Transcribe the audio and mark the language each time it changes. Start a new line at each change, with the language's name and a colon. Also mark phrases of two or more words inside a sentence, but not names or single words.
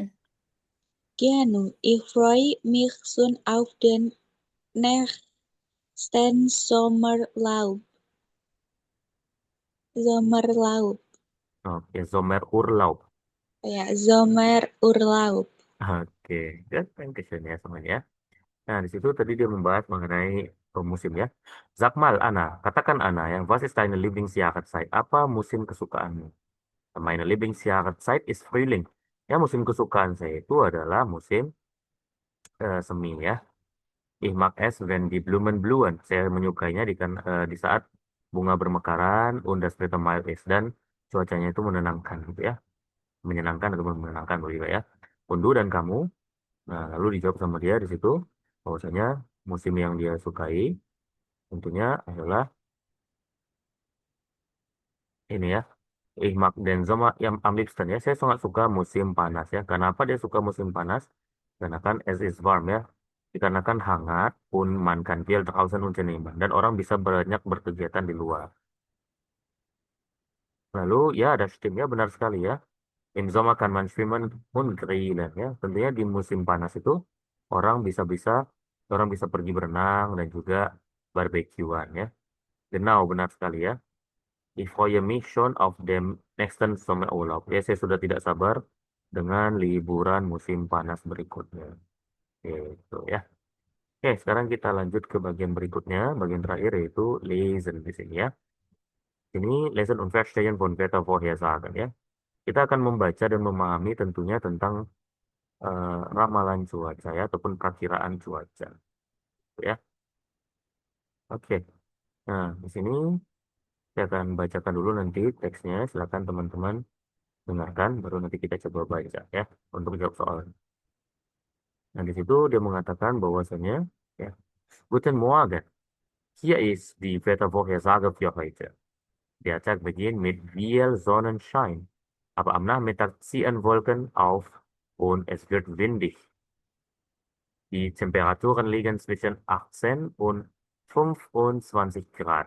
German: Genau, ich freue mich schon auf den nächsten Sommerlaub.
Indonesian: Oke, Sommerurlaub. Ya, Sommerurlaub. Oke, good. Thank you ya semuanya. Nah, di situ tadi dia membahas mengenai musim ya.
German: Sag mal, Anna,
Indonesian: katakan Anna yang
German: was ist deine Lieblingsjahreszeit?
Indonesian: Apa musim kesukaanmu?
German: Meine Lieblingsjahreszeit ist Frühling.
Indonesian: Ya, musim kesukaan saya itu adalah musim semi ya.
German: Ich mag es wenn die Blumen blühen.
Indonesian: Saya menyukainya di saat bunga bermekaran
German: und das Wetter mild ist
Indonesian: dan cuacanya itu menenangkan gitu ya. Menyenangkan atau menenangkan begitu ya. Undu dan kamu. Nah, lalu dijawab sama dia di situ bahwasanya musim yang dia sukai tentunya adalah ini ya.
German: Ich mag den Sommer yang am liebsten ya.
Indonesian: Saya sangat suka musim panas ya. Kenapa dia suka musim panas? Karena kan
German: es is warm
Indonesian: ya. Dikarenakan hangat pun
German: man kann viel draußen unternehmen
Indonesian: dan orang bisa banyak berkegiatan di luar. Lalu ya ada stimmt ya benar sekali ya.
German: Im Sommer kann man schwimmen und grillen ya.
Indonesian: Tentunya di musim panas itu orang bisa pergi berenang dan juga barbekyuan ya. Genau, benar sekali ya.
German: Ich freue mich schon auf dem nächsten Sommerurlaub.
Indonesian: Ya, saya sudah tidak sabar dengan liburan musim panas berikutnya. Gitu ya. Oke, sekarang kita lanjut ke bagian berikutnya, bagian terakhir yaitu lesen di sini ya.
German: Ini lesen und verstehen von Wettervorhersagen ya.
Indonesian: Kita akan membaca dan memahami tentunya tentang ramalan cuaca ya ataupun perakiraan cuaca. Ya. Oke. Nah, di sini saya akan bacakan dulu nanti teksnya. Silakan teman-teman dengarkan, baru nanti kita coba baca ya untuk jawab soal. Nah, di situ dia mengatakan bahwasanya ya,
German: Guten Morgen. Hier ist die Wettervorhersage für heute. Der Tag beginnt mit viel Sonnenschein, aber am Nachmittag ziehen Wolken auf und es wird windig. Die Temperaturen liegen zwischen 18 und 25 Grad.